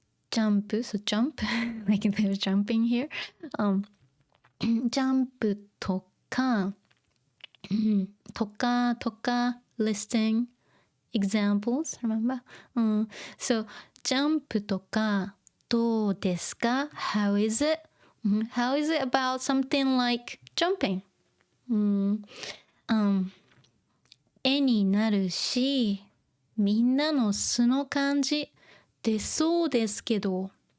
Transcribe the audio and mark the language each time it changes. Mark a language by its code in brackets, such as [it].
[en] Jump, so jump, like they're jumping here. [ja] ジャンプとか、とか [en] listing examples, remember? So [ja] ジャンプとかどうですか? [en] How is it? How is it about something like jumping? [ja] 絵になるし、みんなの素の感じ出そうですけど。